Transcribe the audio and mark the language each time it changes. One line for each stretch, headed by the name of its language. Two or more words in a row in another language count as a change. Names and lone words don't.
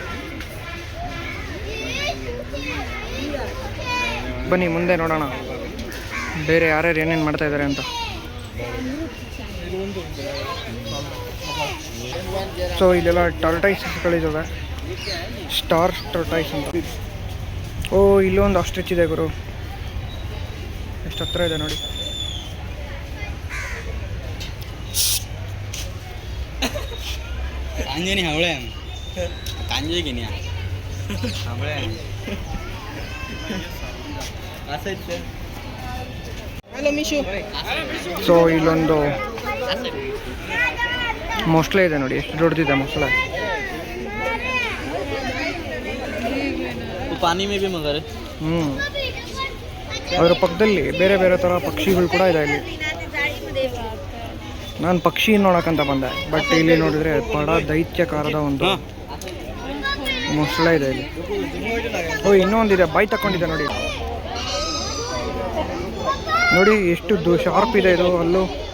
Kannada: ಬನ್ನಿ ಮುಂದೆ ನೋಡೋಣ ಬೇರೆ ಯಾರ್ಯಾರು ಏನೇನು ಮಾಡ್ತಾ ಇದ್ದಾರೆ ಅಂತ. ಸೊ ಇಲ್ಲೆಲ್ಲ ಟರ್ಟೈಸ್ಗಳಿದ್ದಾವೆ, ಸ್ಟಾರ್ ಟರ್ಟೈಸ್ ಅಂತ. ಓ ಇಲ್ಲೊಂದು ಆಸ್ಟ್ರಿಚ್ ಇದೆ ಗುರು, ಎಷ್ಟು ಹತ್ರ ಇದೆ ನೋಡಿ. कांजनी हवळे कांजे की नाही हवळे हॅलो मिशू ಸೊ ಇಲ್ಲೊಂದು ಮೊಸಳೆ ಇದೆ ನೋಡಿ, ಎಷ್ಟು ದೊಡ್ಡದಿದೆ ಮೊಸಳೆ.
Hindi: पानी में भी मगर
Kannada: ಅದರ ಪಕ್ಕದಲ್ಲಿ ಬೇರೆ ಬೇರೆ ಥರ ಪಕ್ಷಿಗಳು ಕೂಡ ಇದೆ ಇಲ್ಲಿ. ನಾನು ಪಕ್ಷಿ ನೋಡೋಕ್ಕಂತ ಬಂದೆ, ಬಟ್ ಇಲ್ಲಿ ನೋಡಿದ್ರೆ ಬಡ ದೈತ್ಯಕಾರದ ಒಂದು ಮೊಸಳೆ ಇದೆ ಇಲ್ಲಿ. ಓ ಇನ್ನೊಂದಿದೆ, ಬಾಯಿ ತಗೊಂಡಿದೆ ನೋಡಿ. ನೋಡಿ ಎಷ್ಟು ಶಾರ್ಪ್ ಇದೆ ಇದು ಅಲ್ಲು.